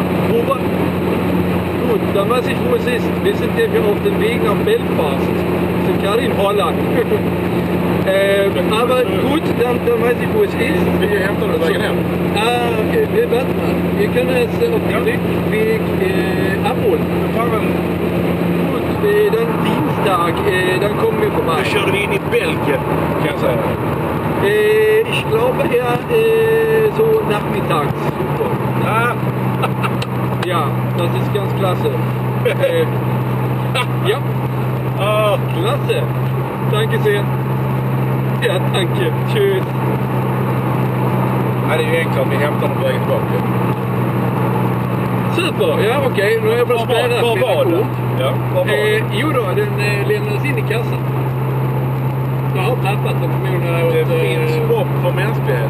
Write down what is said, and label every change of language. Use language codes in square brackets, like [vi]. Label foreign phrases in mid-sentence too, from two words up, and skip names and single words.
[de] Gut, dann weiß ich, wo es ist. Wir sind hier auf dem Weg nach Belfast. Wir sind gerade in Holland. Aber gut, dann weiß ich, wo es ist. [sv] Vi hämtar det vägen hem. [de] Okay. Warte mal. Wir können es auf dem Rückweg abholen. Gut, dann Dienstag, dann kommen wir vorbei. [sv] Då körde vi in i Belgien, kan jag säga. [de] Ich glaube eher so nachmittags. Ja, das ist ganz klasse. Ja, klasse. Danke sehr. Ja, danke. Tschüss. [sv] Nej, det är ju enklare att vi hämtar dem vägen tillbaka. Super, ja okej. Nu har jag bara spärrat Vad var det? Ja, vad var det? Jo då, den lämnades in i kassan. Jag har tappat den förmodligen. Det finns hopp för mänskligheten.